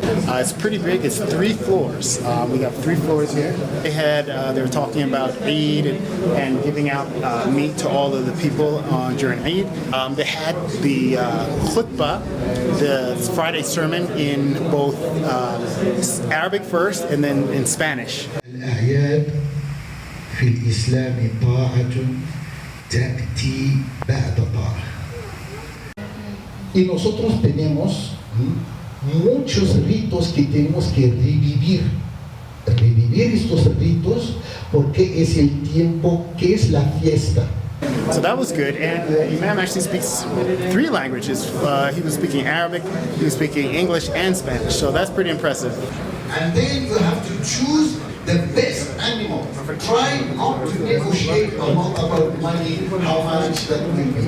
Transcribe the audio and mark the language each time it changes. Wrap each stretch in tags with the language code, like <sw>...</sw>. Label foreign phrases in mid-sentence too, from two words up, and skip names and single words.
<en>It's pretty big. It's 3 floors. We got 3 floors here. They were talking about Eid and giving out meat to all of the people during Eid. They had the khutbah, the Friday sermon, in both Arabic first and then in Spanish.</en> <ar>الأعياد في الإسلام طاعة تأتي بعد طاعة.</ar> <es>Y nosotros tenemos muchos ritos que tenemos que revivir estos ritos porque es el tiempo que es la fiesta.</es> <en>So that was good, and the Imam actually speaks 3 languages. He was speaking Arabic, he was speaking English and Spanish, so that's pretty impressive. And then you have to choose the best animal. Try not to negotiate about money, how much that will be.</en>